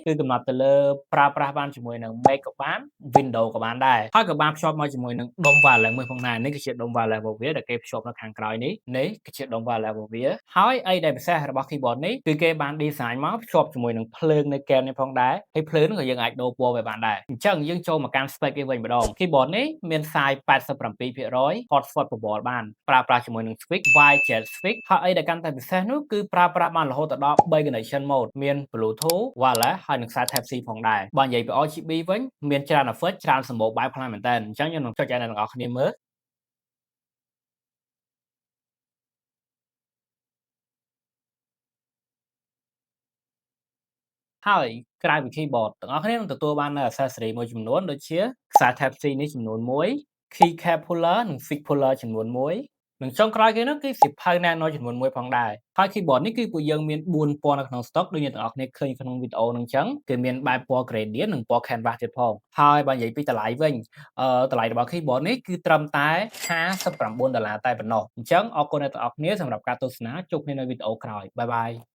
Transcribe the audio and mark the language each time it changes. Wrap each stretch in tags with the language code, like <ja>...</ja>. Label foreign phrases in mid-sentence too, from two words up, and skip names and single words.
<km>គឺកំណត់ទៅលើប្រើប្រាស់បានជាមួយនឹង Mac ក៏បាន Windows ក៏បានដែរហើយក៏បានភ្ជាប់មកជាមួយនឹងដុំ wireless មួយផងដែរនេះគឺជាដុំ wireless របស់វាដែលគេភ្ជាប់នៅ ខាងក្រោយនេះគឺជាដុំ wireless របស់វាហើយអីដែលពិសេសរបស់ keyboard នេះគឺគេបាន design មកភ្ជាប់ជាមួយនឹងភ្លើងនៅកែមនេះផងដែរហើយភ្លើងនោះក៏យើងអាចដូរពណ៌វាបានដែរអញ្ចឹងយើងចូលមកកាន់ spec វាវិញម្ដង keyboard នេះមាន size 87%</km> <en>hot spot</en> <km>ប្រព័ន្ធបានប្រើប្រាស់ជាមួយនឹង</km> <en>switch wide jet switch</en> <km>ហើយអីដែលកាន់តែពិសេសនោះគឺប្រើប្រាស់បានរហូតដល់3</km> <en>connection mode</en> <km>មាន</km> <en>Bluetooth wireless</en> <km>ហើយនិងខ្សែ Type C ផងដែរបើនិយាយពី RGB វិញមានច្រើន effect ច្រើនសម្បូរបែបខ្លាំងមែនតើអញ្ចឹងយើងនឹងចុចឲ្យអ្នកទាំងអស់គ្នាមើល ហើយក្រៅពី keyboard ទាំងអស់គ្នានឹងទទួលបាននូវ accessory មួយចំនួនដូចជាខ្សែ Type C នេះចំនួ ន1</km> <en>key cap puller</en> <km>និង</km> <en>fix puller</en> <km>ចំនួន1និងចុងក្រោយគេនោះគឺសៀវភៅ Nano ចំនួន1ផងដែរហើយ keyboard នេះគឺពួកយើងមាន4ពណ៌នៅក្នុង stock ដូចអ្នកទាំងអស់គ្នាឃើញក្នុងវីដេអូហ្នឹងអញ្ចឹងគឺមានបែបពណ៌ gradient និងពណ៌ canvas ទៀតផងហើយបើនិយាយពីតម្លៃវិញតម្លៃរបស់ keyboard នេះគឺត្រឹមតែ$59តែប៉ុណ្ណោះអញ្ចឹងអរគុណអ្នកទាំងអស់គ្នាសម្រាប់ការទស្សនាជួបគ្នានៅវីដេអូក្រោយបាយបាយ</km>